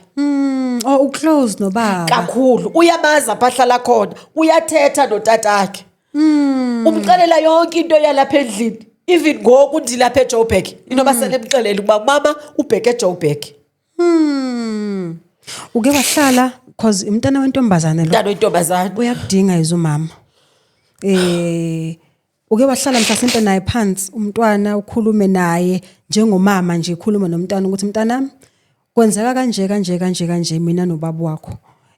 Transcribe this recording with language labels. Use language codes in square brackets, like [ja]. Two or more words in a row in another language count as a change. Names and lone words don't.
[xh] Uclose nobaba kakhulu uyamazi apha ahlala khona uyathetha notatakhe umxelela yonke into yalapha endlini. Even ngoku ndilapha eJoburg inoba senemxelela ukuba mama ubheke eJoburg. [zu] Uke wahlala because umntana wentombazane lo. [xh] Umntana wentombazane [zu] uyakudinga izumama. Uke wahlala mhlasimpe naye phansi umntwana ukhulume naye njengomama nje ukhuluma nomntana ukuthi mntanami kwenzeka kanje mina nobaba wakho.